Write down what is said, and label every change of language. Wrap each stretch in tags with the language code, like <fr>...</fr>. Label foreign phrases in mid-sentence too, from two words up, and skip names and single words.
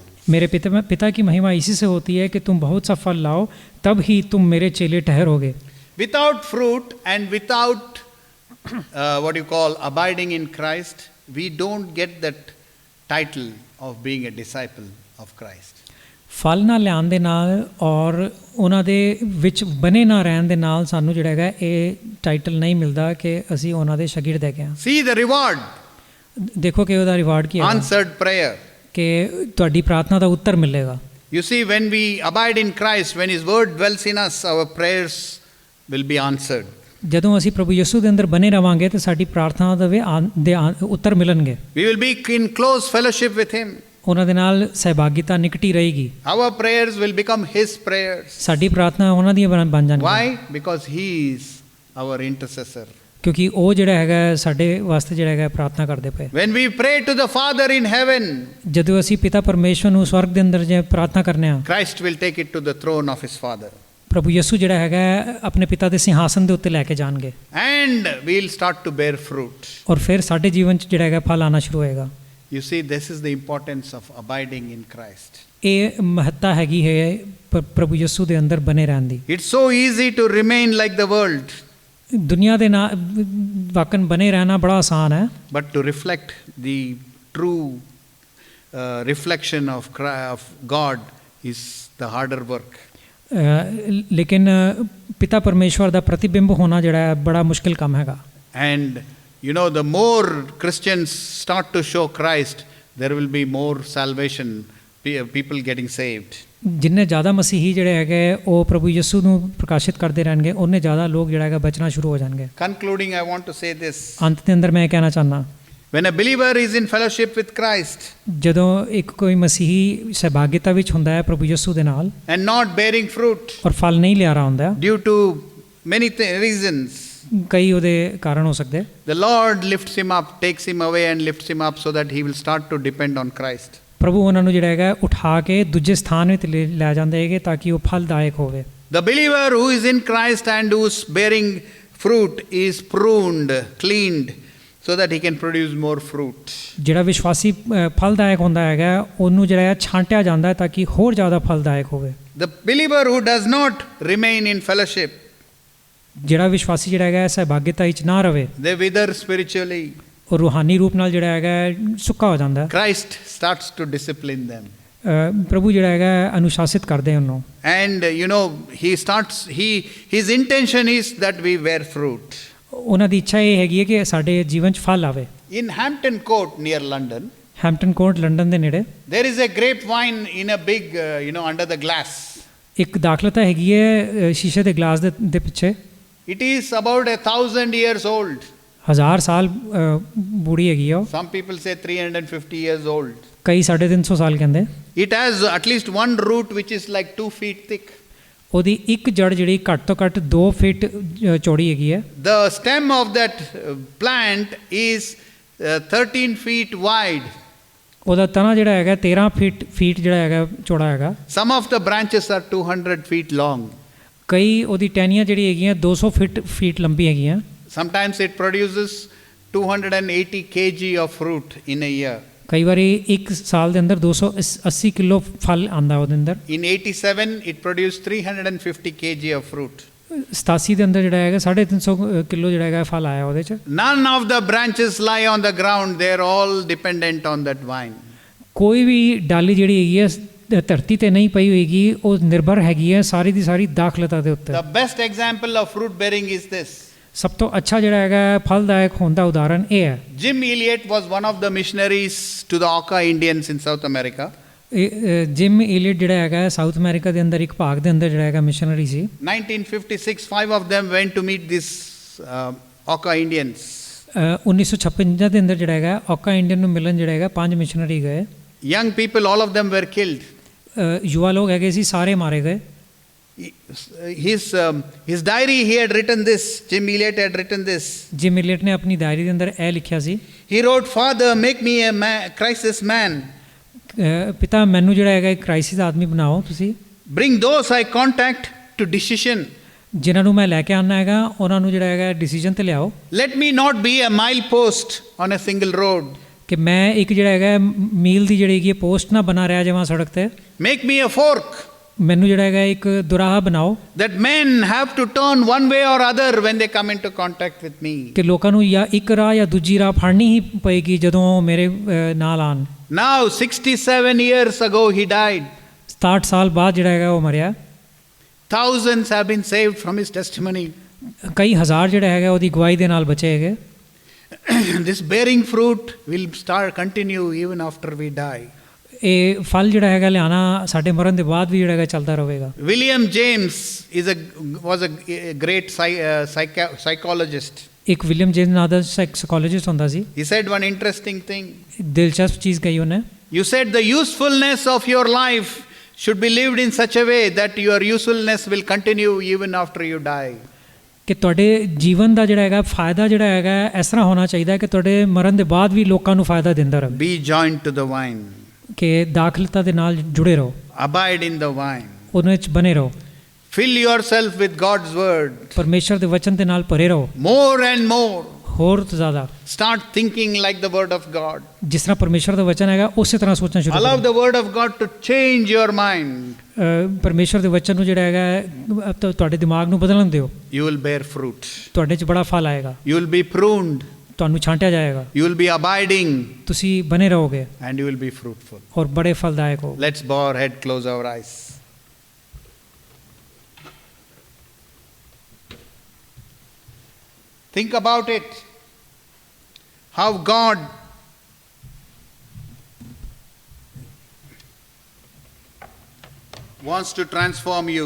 <hi>मेरे पिता की महिमा इसी से होती है कि तुम बहुत सा फल लाओ, तब ही तुम मेरे चेले ठहरोगे।</hi> <en>Without fruit and without what you call abiding in Christ, we don't get that title of being a disciple of Christ.</en> <pa>ਫਲ ਨਾ ਲਿਆਉਣ ਦੇ ਨਾਲ ਔਰ ਉਹਨਾਂ ਦੇ ਵਿੱਚ ਬਨੇ ਨਾ ਰਹਿਣ ਦੇ ਨਾਲ ਸਾਨੂੰ ਜਿਹੜਾ ਹੈਗਾ ਇਹ ਟਾਈਟਲ ਨਹੀਂ ਮਿਲਦਾ ਕਿ ਅਸੀਂ ਉਹਨਾਂ ਦੇ ਸ਼ਾਗਿਰਦ ਹੈਗੇ ਹਾਂ।</pa> <en>See the reward.</en> <pa>ਦੇਖੋ ਕਿ ਉਹਦਾ ਰਿਵਾਰਡ ਕੀ ਹੈ।</pa> <en>Answered prayer.</en> <pa>ਕਿ ਤੁਹਾਡੀ ਪ੍ਰਾਰਥਨਾ ਦਾ ਉੱਤਰ ਮਿਲੇਗਾ।</pa> <en>You see, when we abide in Christ, when His word dwells in us, our prayers will be answered.</en> <pa>ਜਦੋਂ ਅਸੀਂ ਪ੍ਰਭੂ ਯਿਸੂ ਦੇ ਅੰਦਰ ਬਨੇ ਰਵਾਂਗੇ ਤੇ ਸਾਡੀ ਪ੍ਰਾਰਥਨਾ ਦੇ ਉੱਤਰ ਮਿਲਣਗੇ।</pa> <en>We will be in close fellowship with Him.</en> <pa>ਉਹਨਾਂ ਦੇ ਨਾਲ ਸਹਿਭਾਗਿਤਾ ਨਿਕਟੀ ਰਹੇਗੀ।</pa> <en>Our prayers will become His prayers.</en> <pa>ਸਾਡੀ ਪ੍ਰਾਰਥਨਾ ਉਹਨਾਂ ਦੀਆਂ ਬਣ ਜਾਣਗੀਆਂ।</pa> <en>Why? Because He is our intercessor.</en> <pa>ਕਿਉਂਕਿ ਉਹ ਜਿਹੜਾ ਹੈਗਾ ਸਾਡੇ ਵਾਸਤੇ ਜਿਹੜਾ ਹੈਗਾ ਪ੍ਰਾਰਥਨਾ ਕਰਦੇ ਪਏ।</pa> <en>When we pray to the Father in heaven,</en> <pa>ਜਦੋਂ ਅਸੀਂ ਪਿਤਾ ਪਰਮੇਸ਼ਵਰ ਨੂੰ ਸਵਰਗ ਦੇ ਅੰਦਰ ਜੇ ਪ੍ਰਾਰਥਨਾ ਕਰਨੇ ਆ,</pa> <en>Christ will take it to the throne of His Father.</en> <pa>ਪ੍ਰਭੂ ਯਿਸੂ ਜਿਹੜਾ ਹੈਗਾ ਆਪਣੇ ਪਿਤਾ ਦੇ ਸਿੰਘਾਸਨ ਦੇ ਉੱਤੇ ਲੈ ਕੇ ਜਾਣਗੇ।</pa> <en>And we'll start to bear fruit.</en> <pa>ਔਰ ਫਿਰ ਸਾਡੇ ਜੀਵਨ 'ਚ ਜਿਹੜਾ ਹੈਗਾ ਫਲ ਆਉਣਾ ਸ਼ੁਰੂ ਹੋਏਗਾ।</pa> <en>You see, this is the importance of abiding in Christ.</en> <pa>ਇਹ ਮਹੱਤਤਾ ਹੈਗੀ ਹੈ ਪ੍ਰਭੂ ਯਿਸੂ ਦੇ ਅੰਦਰ ਬਨੇ ਰਹਿਣ ਦੀ।</pa> <en>It's so easy to remain like the world,</en> <pa>ਦੁਨੀਆ ਦੇ ਨਾਲ ਵਾਕਨ ਬਨੇ ਰਹਿਣਾ ਬੜਾ ਆਸਾਨ ਹੈ,</pa> <en>but to reflect the true reflection of God is the harder work.</en> <pa>ਲੇਕਿਨ ਪਿਤਾ ਪਰਮੇਸ਼ਵਰ ਦਾ ਪ੍ਰਤੀਬਿੰਬ ਹੋਣਾ ਜਿਹੜਾ ਹੈ ਬੜਾ ਮੁਸ਼ਕਿਲ ਕੰਮ ਹੈਗਾ।</pa> <en>And you know, the more Christians start to show Christ, there will be more salvation, people getting saved.</en> <pa>ਜਿੰਨੇ ਜ਼ਿਆਦਾ ਮਸੀਹੀ ਜਿਹੜੇ ਹੈਗੇ ਉਹ ਪ੍ਰਭੂ ਯਿਸੂ ਨੂੰ ਪ੍ਰਕਾਸ਼ਿਤ ਕਰਦੇ ਰਹਿਣਗੇ, ਉਹਨੇ ਜ਼ਿਆਦਾ ਲੋਕ ਜਿਹੜਾ ਹੈਗਾ ਬਚਣਾ ਸ਼ੁਰੂ ਹੋ ਜਾਣਗੇ।</pa> <en>Concluding, I want to say this.</en> <pa>ਅੰਤ ਦੇ ਅੰਦਰ ਮੈਂ ਇਹ ਕਹਿਣਾ ਚਾਹੁੰਦਾ,</pa> <en>When a believer is in fellowship with Christ</en> <pa>ਜਦੋਂ ਇੱਕ ਕੋਈ ਮਸੀਹੀ ਸਹਿਭਾਗਿਤਾ ਵਿੱਚ ਹੁੰਦਾ ਹੈ ਪ੍ਰਭੂ ਯਿਸੂ ਦੇ ਨਾਲ</pa> <en>and not bearing fruit</en> <pa>ਔਰ ਫਲ ਨਹੀਂ ਲਿਆ ਰਿਹਾ ਹੁੰਦਾ,</pa> <en>due to many reasons,</en> <pa>ਕਈ ਉਹਦੇ ਕਾਰਨ ਹੋ ਸਕਦੇ,</pa> <en>the Lord lifts him up, takes him away and lifts him up so that he will start to depend on Christ.</en> <pa>ਪ੍ਰਭੂ ਉਹਨਾਂ ਨੂੰ ਜਿਹੜਾ ਹੈਗਾ ਉਠਾ ਕੇ ਦੂਜੇ ਸਥਾਨ ਵਿੱਚ ਲੈ ਜਾਂਦੇ ਹੈਗੇ ਤਾਂ ਕਿ ਉਹ ਫਲਦਾਇਕ ਹੋਵੇ।</pa> <en>The believer who is in Christ and who's bearing fruit is pruned, cleaned, so that he can produce more fruit.</en> <pa>ਜਿਹੜਾ ਵਿਸ਼ਵਾਸੀ ਫਲਦਾਇਕ ਹੁੰਦਾ ਹੈਗਾ ਉਹਨੂੰ ਜਿਹੜਾ ਹੈ ਛਾਂਟਿਆ ਜਾਂਦਾ ਹੈ ਤਾਂ ਕਿ ਹੋਰ ਜ਼ਿਆਦਾ ਫਲਦਾਇਕ ਹੋਵੇ।</pa> <en>The believer who does not remain in fellowship,</en> <pa>ਜਿਹੜਾ ਵਿਸ਼ਵਾਸੀ ਜਿਹੜਾ ਹੈਗਾ ਸਹਿਭਾਗਿਤਾ ਵਿੱਚ ਨਾ ਰਵੇ,</pa> <en>they wither spiritually.</en> <pa>ਉਹ ਰੂਹਾਨੀ ਰੂਪ ਨਾਲ ਜਿਹੜਾ ਹੈਗਾ ਸੁੱਕਾ ਹੋ ਜਾਂਦਾ ਹੈ।</pa> <en>Christ starts to discipline them.</en> <pa>ਪ੍ਰਭੂ ਜਿਹੜਾ ਹੈਗਾ ਅਨੁਸ਼ਾਸਿਤ ਕਰਦੇ ਉਹਨੂੰ।</pa> <en>And you know, his intention is that we bear fruit.</en> <pa>ਉਹਨਾਂ ਦੀ ਇੱਛਾ ਇਹ ਹੈਗੀ ਹੈ ਕਿ ਸਾਡੇ ਜੀਵਨ 'ਚ ਫਲ ਆਵੇ।</pa> <en>In Hampton Court near London,</en> <pa>ਹੈਂਪਟਨ ਕੋਰਟ ਲੰਡਨ ਦੇ ਨੇੜੇ</pa> <en>there is a grapevine in a big, under the glass.</en> <pa>ਇੱਕ ਦਾਖਲਤਾ ਹੈਗੀ ਹੈ ਸ਼ੀਸ਼ੇ ਦੇ ਗਲਾਸ ਦੇ ਪਿੱਛੇ।</pa> <en>It is about 1,000 years old.</en> <pa>1000 ਸਾਲ ਬੂੜੀ ਹੈਗੀ ਆ ਉਹ।</pa> <en>Some people say 350 years old.</en> <pa>ਕਈ 350 ਸਾਲ ਕਹਿੰਦੇ।</pa> <en>It has at least one root which is like 2 feet thick.</en> <pa>ਉਹਦੀ ਇੱਕ ਜੜ ਜਿਹੜੀ ਘੱਟ ਤੋਂ ਘੱਟ 2 ਫੀਟ ਚੌੜੀ ਹੈਗੀ ਹੈ।</pa> <en>The stem of that plant is 13 feet wide.</en> <pa>ਉਹਦਾ ਤਣਾ ਜਿਹੜਾ ਹੈਗਾ 13 ਫੀਟ ਜਿਹੜਾ ਹੈਗਾ ਚੌੜਾ ਹੈਗਾ।</pa> <en>Some of the branches are 200 feet long.</en> <pa>ਕਈ ਉਹਦੀ ਟਹਿਣੀਆਂ ਜਿਹੜੀ ਹੈਗੀਆਂ 200 ਫੀਟ ਲੰਬੀ ਹੈਗੀਆਂ।</pa> <en>Sometimes it produces 280 kg of fruit in a year.</en> <pa>ਕਈ ਵਾਰੀ ਇੱਕ ਸਾਲ ਦੇ ਅੰਦਰ 280 ਕਿਲੋ ਫਲ ਆਂਦਾ ਉਹਦੇ ਅੰਦਰ।</pa> <en>In 87 it produced 350 kg of fruit.</en> <pa>87 ਦੇ ਅੰਦਰ ਜਿਹੜਾ ਹੈਗਾ 350 ਕਿਲੋ ਜਿਹੜਾ ਹੈਗਾ ਫਲ ਆਇਆ ਉਹਦੇ 'ਚ।</pa> <en>None of the branches lie on the ground, they are all dependent on that vine.</en> <pa>ਕੋਈ ਵੀ ਡਾਲੀ ਜਿਹੜੀ ਹੈਗੀ ਹੈ ਧਰਤੀ ਤੇ ਨਹੀਂ ਪਈ ਹੋਏਗੀ, ਉਹ ਨਿਰਭਰ ਹੈਗੀ ਹੈ ਸਾਰੀ ਦੀ ਸਾਰੀ ਦਾਖਲਤਾ ਦੇ ਉੱਤੇ।</pa> <en>The best example of fruit bearing is this.</en> <pa>ਸਭ ਤੋਂ ਅੱਛਾ ਜਿਹੜਾ ਹੈਗਾ ਫਲਦਾਇਕ ਹੋਣ ਦਾ ਉਦਾਹਰਨ ਇਹ ਹੈ।</pa> <en>Jim Elliot was one of the missionaries to the Auca Indians in South America.</en> <pa>ਜਿਮ ਈਲੀਅਟ ਜਿਹੜਾ ਹੈਗਾ ਸਾਊਥ ਅਮਰੀਕਾ ਦੇ ਅੰਦਰ ਇੱਕ ਭਾਗ ਦੇ ਅੰਦਰ ਜਿਹੜਾ ਹੈਗਾ ਮਿਸ਼ਨਰੀ ਸੀ।</pa> <en>1956 5 of them went to meet these Auca Indians.</en> <pa>1956 ਦੇ ਅੰਦਰ ਜਿਹੜਾ ਹੈਗਾ ਔਕਾ ਇੰਡੀਅਨ ਨੂੰ ਮਿਲਣ ਜਿਹੜਾ ਹੈਗਾ 5 ਮਿਸ਼ਨਰੀ ਗਏ।</pa> <en>Young people, all of them were killed.</en> <pa>ਯੁਵਾ ਲੋਕ ਹੈਗੇ ਸੀ, ਸਾਰੇ ਮਾਰੇ ਗਏ।</pa> <en>His diary, he had written this. Jim Elliot had written this.</en> <pa>ਜਿਮ ਈਲੀਅਟ ਨੇ ਆਪਣੀ ਡਾਇਰੀ ਦੇ ਅੰਦਰ ਇਹ ਲਿਖਿਆ ਸੀ।</pa> <en>He wrote, "Father, make me a crisis man.</en> <pa>ਪਿਤਾ ਮੈਨੂੰ ਜਿਹੜਾ ਹੈਗਾ ਇੱਕ ਕ੍ਰਾਈਸਿਸ ਆਦਮੀ ਬਣਾਓ ਤੁਸੀਂ।</pa> <en>Bring those I contact to decision.</en> <pa>ਜਿਨ੍ਹਾਂ ਨੂੰ ਮੈਂ ਲੈ ਕੇ ਆਉਣਾ ਹੈਗਾ ਉਹਨਾਂ ਨੂੰ ਜਿਹੜਾ ਹੈਗਾ ਡਿਸੀਜਨ ਤੇ ਲਿਆਓ।</pa> <en>Let me not be a milepost on a single road.</en> <pa>ਕਿ ਮੈਂ ਇੱਕ ਜਿਹੜਾ ਹੈਗਾ ਮੀਲ ਦੀ ਜਿਹੜੀ ਹੈਗੀ ਪੋਸਟ ਨਾ ਬਣਾ ਰਿਹਾ ਜਾਵਾਂ ਸੜਕ ਤੇ।</pa> <en>Make me a fork.</en> <pa>ਮੈਨੂੰ ਜਿਹੜਾ ਹੈਗਾ ਇੱਕ ਦੁਰਾਹਾ ਬਣਾਓ।</pa> <en>That men have to turn one way or other when they come into contact with me.</en> <pa>ਕਿ ਲੋਕਾਂ ਨੂੰ ਜਾਂ ਇੱਕ ਰਾਹ ਜਾਂ ਦੂਜੀ ਰਾਹ ਫੜਨੀ ਹੀ ਪਏਗੀ ਜਦੋਂ ਮੇਰੇ ਨਾਲ ਆਣ।</pa> <en>Now 67 years ago he died.</en> <pa>67 ਸਾਲ ਬਾਅਦ ਜਿਹੜਾ ਹੈਗਾ ਉਹ ਮਰਿਆ।</pa> <en>Thousands have been saved from his testimony.</en> <pa>ਕਈ ਹਜ਼ਾਰ ਜਿਹੜਾ ਹੈਗਾ ਉਹਦੀ ਗਵਾਹੀ ਦੇ ਨਾਲ ਬਚੇ ਹੈਗੇ।</pa> <en>This bearing fruit will continue even after we die.</en> <pa>ਇਹ ਫਲ ਜਿਹੜਾ ਹੈਗਾ ਲਿਆਣਾ ਸਾਡੇ ਮਰਨ ਦੇ ਬਾਅਦ ਵੀ ਜਿਹੜਾ ਹੈਗਾ ਚੱਲਦਾ ਰਹੇਗਾ।</pa> <en>William James was a great psychologist.</en> <pa>ਇੱਕ ਵਿਲੀਅਮ ਜੇਮਸ ਨਾਂ ਦਾ ਸਾਈਕੋਲੋਜਿਸਟ ਹੁੰਦਾ ਸੀ।</pa> <en>He said one interesting thing.</en> <pa>ਦਿਲਚਸਪ ਚੀਜ਼ ਕਹੀ ਉਹਨੇ।</pa> <en>You said the usefulness of your life should be lived in such a way that your usefulness will continue even after you die.</en> <pa>ਕਿ ਤੁਹਾਡੇ ਜੀਵਨ ਦਾ ਜਿਹੜਾ ਹੈਗਾ ਫਾਇਦਾ ਜਿਹੜਾ ਹੈਗਾ ਇਸ ਤਰ੍ਹਾਂ ਹੋਣਾ ਚਾਹੀਦਾ ਕਿ ਤੁਹਾਡੇ ਮਰਨ ਦੇ ਬਾਅਦ ਵੀ ਲੋਕਾਂ ਨੂੰ ਫਾਇਦਾ ਦਿੰਦਾ ਰਹੇ।</pa> <en>Be joined to the vine.</en> <pa>ਕਿ ਦਾਖਲਤਾ ਦੇ ਨਾਲ ਜੁੜੇ ਰਹੋ।</pa> <en>Abide in the vine.</en> <pa>ਉਹਦੇ ਵਿੱਚ ਬਨੇ ਰਹੋ।</pa> <en>Fill yourself with God's word.</en> <pa>ਪਰਮੇਸ਼ਰ ਦੇ ਵਚਨ ਦੇ ਨਾਲ ਭਰੇ ਰਹੋ।</pa> <en>More and more.</en> <pa>ਹੋਰ ਤੋਂ ਜ਼ਿਆਦਾ</pa> <en>Start thinking like the Word of God.</en> <pa>ਜਿਸ ਤਰ੍ਹਾਂ ਪਰਮੇਸ਼ਰ ਦਾ ਵਚਨ ਹੈਗਾ ਉਸੇ ਤਰ੍ਹਾਂ ਸੋਚਣਾ ਸ਼ੁਰੂ</pa> <en>Allow</en> <pa>ਕਰੋ।</pa> <en>the Word of God to change your mind.</en> <pa>ਪਰਮੇਸ਼ਰ ਦੇ ਵਚਨ ਨੂੰ ਜਿਹੜਾ ਹੈਗਾ ਤੁਹਾਡੇ ਦਿਮਾਗ ਨੂੰ ਬਦਲਣ ਦਿਓ।</pa> <en>You will bear fruit.</en> <pa>ਤੁਹਾਡੇ 'ਚ ਬੜਾ ਫਲ ਆਏਗਾ।</pa> <en>You will be pruned.</en> <pa>ਤੁਹਾਨੂੰ ਛਾਂਟਿਆ ਜਾਏਗਾ।</pa> <en>You will be abiding.</en> <pa>ਤੁਸੀਂ ਬਨੇ ਰਹੋਗੇ</pa> <en>And you will be fruitful.</en> <pa>ਔਰ ਬੜੇ ਫਲਦਾਇਕ ਹੋ।</pa> <en>Let's bow our head, close our eyes. Think about it. How God wants to transform you.</en>